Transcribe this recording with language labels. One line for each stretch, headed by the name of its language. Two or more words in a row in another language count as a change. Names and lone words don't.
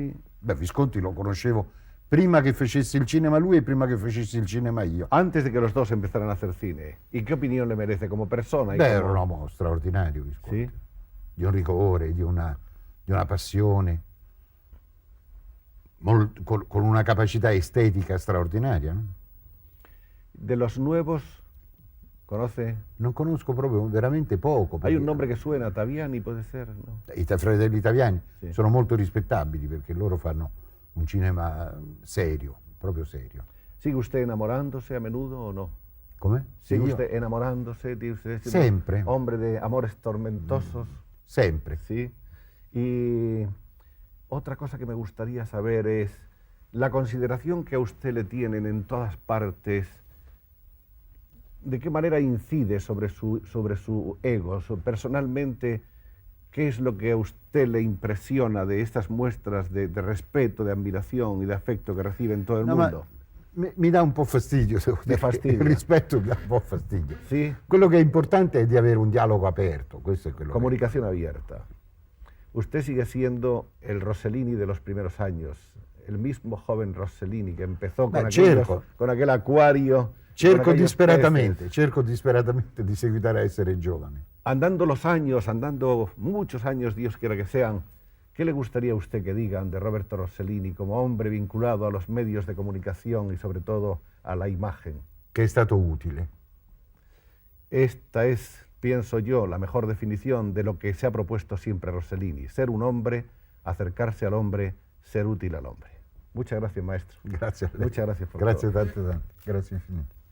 Italian: Beh, Visconti lo conoscevo prima che facessi il cinema lui e prima che facessi il cinema io.
Spanish: Antes de que los dos empezaran a hacer cine. ¿Y qué opinión le merece como persona? Y
Italian: Beh, era
Spanish: como-
Italian: un uomo straordinario, Visconti.
Spanish: Sí.
Italian: Di un rigore, di una passione, con una capacità estetica straordinaria. No?
Spanish: De los nuevos, ¿conoce?
Italian: Non conosco proprio veramente poco.
Spanish: Hay
Italian: perché
Spanish: un nombre que suena, Taviani puede ser, ¿no?
Italian: I fratelli italiani Sì. sono molto rispettabili perché loro fanno un cinema serio, proprio serio.
Spanish: ¿Sigue usted enamorándose a menudo o no?
Italian: Come? Se
Spanish: ¿Sigue
Italian: io-
Spanish: usted enamorándose? ¿Tiene usted sido Siempre. Hombre de amores tormentosos.
Italian: Sempre.
Spanish: Sí. Y otra cosa que me gustaría saber es la consideración que a usted le tienen en todas partes. ¿De qué manera incide sobre su ego? Personalmente, ¿qué es lo que a usted le impresiona de estas muestras de respeto, de admiración y de afecto que recibe en todo el
Italian: No, ma
Spanish: mundo?
Italian: mi dà un po' fastidio, devo dire.
Spanish: fastidio.
Italian: Il rispetto mi dà un po' fastidio.
Spanish: Sí,
Italian: Quello che è importante è di avere un dialogo aperto, questo è quello che...
Spanish: comunicación abierta. Usted sigue siendo el Rossellini de los primeros años, el mismo joven Rossellini que empezó con,
Italian: cerco.
Spanish: con aquel acuario.
Italian: Cerco
Spanish: con aquellos
Italian: cerco disperatamente di seguitare a essere giovane.
Spanish: Andando los años, andando muchos años, Dios quiera que sean, ¿qué le gustaría a usted que digan de Roberto Rossellini como hombre vinculado a los medios de comunicación y sobre todo a la imagen?
Italian: Che è stato utile.
Spanish: Esta es, pienso yo, la mejor definición de lo que se ha propuesto siempre Rossellini: ser un hombre, acercarse al hombre, ser útil al hombre. Muchas gracias, maestro.
Italian: Grazie a lei.
Spanish: Muchas gracias por
Italian: Grazie
Spanish: todo.
Italian: tante. Grazie infinite.